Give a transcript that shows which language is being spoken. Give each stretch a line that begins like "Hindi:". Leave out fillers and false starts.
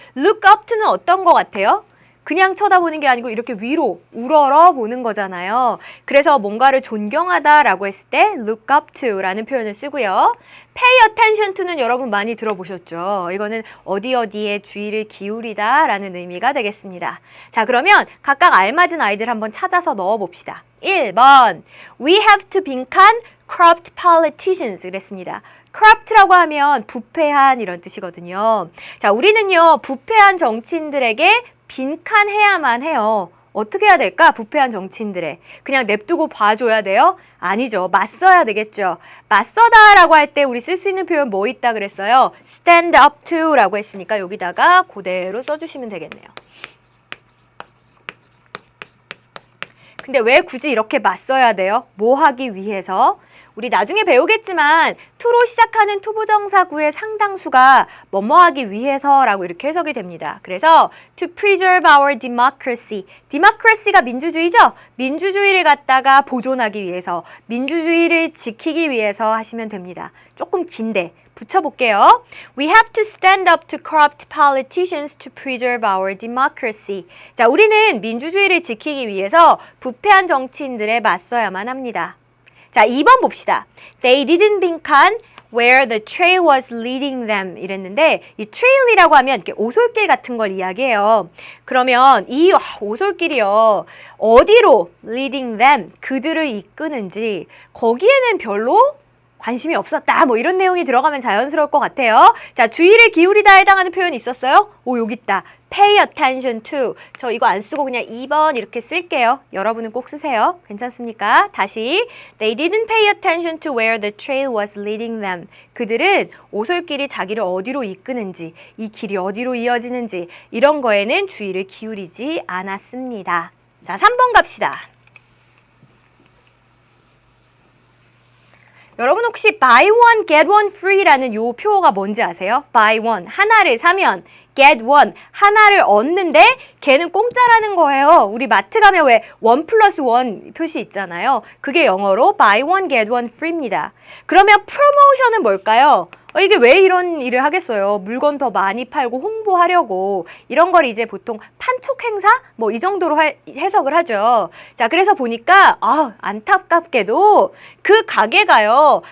Korean: Look up to는 어떤 거 같아요? 그냥 쳐다보는 게 아니고 이렇게 위로 우러러 보는 거잖아요. 그래서 뭔가를 존경하다라고 했을 때 look up to라는 표현을 쓰고요. pay attention to는 여러분 많이 들어보셨죠? 이거는 어디에 주의를 기울이다 라는 의미가 되겠습니다. 자, 그러면 각각 알맞은 아이들 한번 찾아서 넣어봅시다.
English: 1번 We have to 빈칸 corrupt politicians
Korean: 그랬습니다. corrupt라고 하면 부패한 이런 뜻이거든요. 자, 우리는요 부패한 정치인들에게 빈칸해야만 해요. 어떻게 해야 될까? 부패한 정치인들의. 그냥 냅두고 봐줘야 돼요? 아니죠. 맞서야 되겠죠. 맞서다라고 할 때 우리 쓸 수 있는 표현 뭐 있다 그랬어요? stand up to 라고 했으니까 여기다가 그대로 써주시면 되겠네요. 근데 왜 굳이 이렇게 맞서야 돼요? 뭐 하기 위해서? 우리 나중에 배우겠지만 to로 시작하는 투부정사구의 상당수가 뭐뭐하기 위해서라고 이렇게 해석이 됩니다. 그래서
English: to preserve our democracy.
Korean: democracy가 민주주의죠? 민주주의를 갖다가 보존하기 위해서, 민주주의를 지키기 위해서 하시면 됩니다. 조금 긴데 붙여볼게요.
English: We have to stand up to corrupt politicians to preserve our democracy.
Korean: 자, 우리는 민주주의를 지키기 위해서 부패한 정치인들에 맞서야만 합니다. 자, 2번 봅시다.
English: They didn't 빈칸 where the trail was leading them
Korean: 이랬는데 이 trail이라고 하면 이렇게 오솔길 같은 걸 이야기해요. 그러면 이 오솔길이요. 어디로 leading them 그들을 이끄는지 거기에는 별로 관심이 없었다. 뭐 이런 내용이 들어가면 자연스러울 것 같아요. 자, 주의를 기울이다 해당하는 표현이 있었어요? 여기 있다.
English: Pay attention to.
Korean: 저 이거 안 쓰고 그냥 2번 이렇게 쓸게요. 여러분은 꼭 쓰세요. 괜찮습니까? 다시.
English: They didn't pay attention to where the trail was leading them.
Korean: 그들은 오솔길이 자기를 어디로 이끄는지, 이 길이 어디로 이어지는지 이런 거에는 주의를 기울이지 않았습니다. 자, 3번 갑시다. 여러분 혹시
English: buy one get one free
Korean: 라는 요 표어가 뭔지 아세요? buy one 하나를 사면 get one 하나를 얻는데 걔는 공짜라는 거예요. 우리 마트 가면 왜 1+1 표시 있잖아요. 그게 영어로
English: buy one get one free입니다.
Korean: 그러면 프로모션은 뭘까요? 이게 왜 이런 일을 하겠어요? 물건 더 많이 팔고 홍보하려고 이런 걸 이제 보통 판촉 행사? 뭐 이 정도로 해석을 하죠. 자, 그래서 보니까 안타깝게도 그 가게가요.